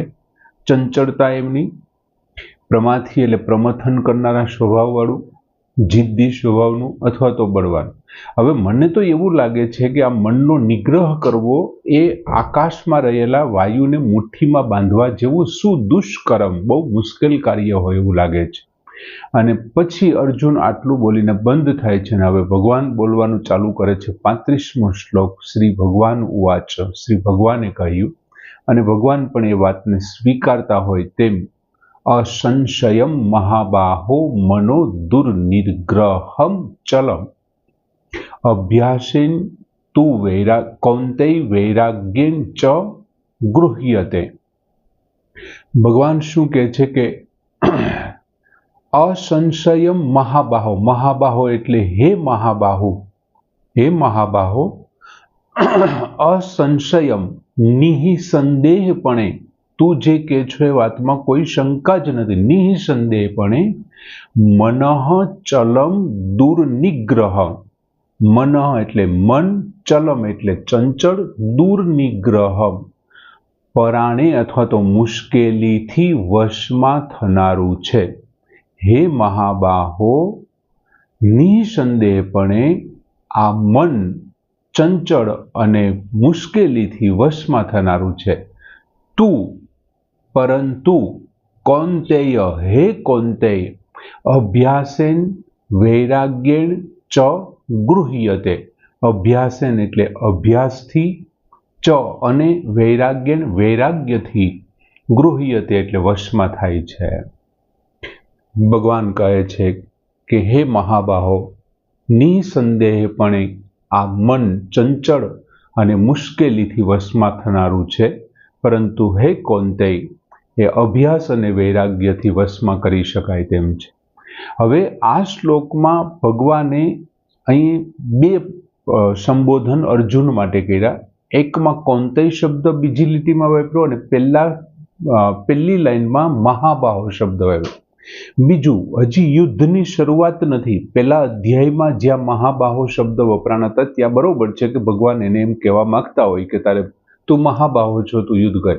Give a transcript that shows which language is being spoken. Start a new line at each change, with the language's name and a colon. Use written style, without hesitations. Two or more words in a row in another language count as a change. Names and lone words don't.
Gujarati: ચંચળતા એમની, પ્રમાથી એટલે પ્રમથન કરનારા સ્વભાવવાળું, જિદ્દી સ્વભાવનું અથવા તો બળવાન। હવે મને તો એવું લાગે છે કે આ મનનો નિગ્રહ કરવો એ આકાશમાં રહેલા વાયુને મુઠ્ઠીમાં બાંધવા જેવું સુદુષ્કરમ, બહુ મુશ્કેલ કાર્ય હોય એવું લાગે છે। અને પછી અર્જુન આટલું બોલીને બંધ થાય છે। હવે ભગવાન બોલવાનું ચાલુ કરે છે। 35મો શ્લોક।
Sanskrit: श्री भगवान उवाच,
Gujarati: શ્રી ભગવાને કહ્યું અને ભગવાન પણ એ વાતને સ્વીકારતા હોય તેમ,
Sanskrit: असंशयम महाबाहो मनो दुर्निग्रहम चलम अभ्यासेन तु कौन्तेय वैराग्येन च गृह्यते।
Gujarati: ભગવાન શું કહે છે કે
Sanskrit: असंशयम महाबाहो,
Gujarati: મહાબાહો એટલે હે મહાબાહુ, હે મહાબાહો, અસંશયમ નિસંદેહપણે, તૂ જે કહે છો એ વાતમાં કોઈ શંકા જ નથી, નિસંદેહપણે
Sanskrit: मनः चलम दुर्निग्रह,
Gujarati: મનઃ એટલે મન, ચલમ એટલે ચંચળ, દુર્નિગ્રહ પરાણે અથવા તો મુશ્કેલીથી વશમાં થનારું છે। હે મહાબાહો, નિસંદેહપણે આ મન ચંચળ અને મુશ્કેલીથી વશમાં થનારું છે। તૂ પરંતુ
Sanskrit: कौन्तेय, हे कौन्तेय, अभ्यासेन वैराग्येन च गृह्यते।
Gujarati: અભ્યાસેન એટલે અભ્યાસથી, ચ અને વૈરાગ્યેન વૈરાગ્યથી, ગૃહ્યતે એટલે વશમાં થાય છે। ભગવાન કહે છે કિ હે મહાબાહો, નિસંદેહપણે આ મન ચંચળ અને મુશ્કેલીથી વશમાં થનારું છે, પરંતુ હે કૌન્તેય, એ અભ્યાસ અને વૈરાગ્યથી વશમાં કરી શકાય તેમ છે। હવે આ શ્લોકમાં ભગવાને અહીં બે સંબોધન અર્જુન માટે કર્યા। એકમાં કૌન્તેય શબ્દ બીજી લીટીમાં વાપર્યો અને પહેલી લાઈનમાં મહાબાહો શબ્દ વાપર્યો। બીજું, હજી યુદ્ધની શરૂઆત નથી, પહેલા અધ્યાયમાં જ્યાં મહાબાહો શબ્દ વપરાણા હતા ત્યાં બરોબર છે કે ભગવાન એને એમ કહેવા માંગતા હોય કે તારે તું મહાબાહો છો, તું યુદ્ધ કર।